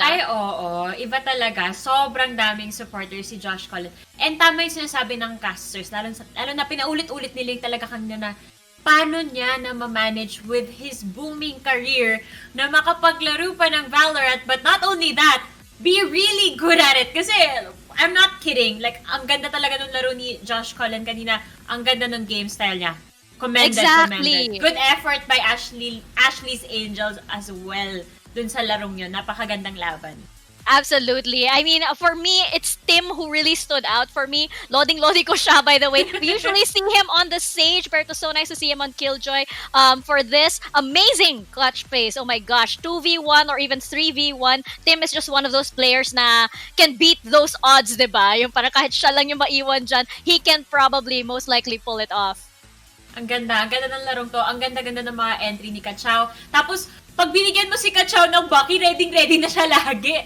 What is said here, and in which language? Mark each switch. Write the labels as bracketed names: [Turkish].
[Filipino] Ay, oo. Iba talaga. Sobrang daming supporters si Josh Collins. And tama yung sinasabi ng casters. Lalo na pinaulit-ulit nilang talaga kanina na paano niya na ma-manage with his booming career na makapaglaro pa ng Valorant. [English] But not only that, be really good at it. [Filipino] Kasi, I'm not kidding. Like, ang ganda talaga ng laro ni Josh Collins kanina. Ang ganda ng game style niya. [English] Commended. Good effort by Ashley's Angels as well dun sa larong yun. [Filipino] Napakagandang laban. [English] Absolutely. I mean, for me, it's Tim who really stood out for me. Loading ko siya, by the way. We usually see him on the Sage, but it was so nice to see him on Killjoy for this amazing clutch phase. Oh my gosh, 2v1 or even 3v1. Tim is just one of those players na can beat those odds, diba? [Filipino] Yung parang kahit siya lang yung maiwan dyan, he can probably most likely pull it off. Ang ganda ng larong to. Ang ganda-ganda ng mga entry ni Kachao. Tapos, pag binigyan mo si Kachao ng Bucky, ready na siya lagi.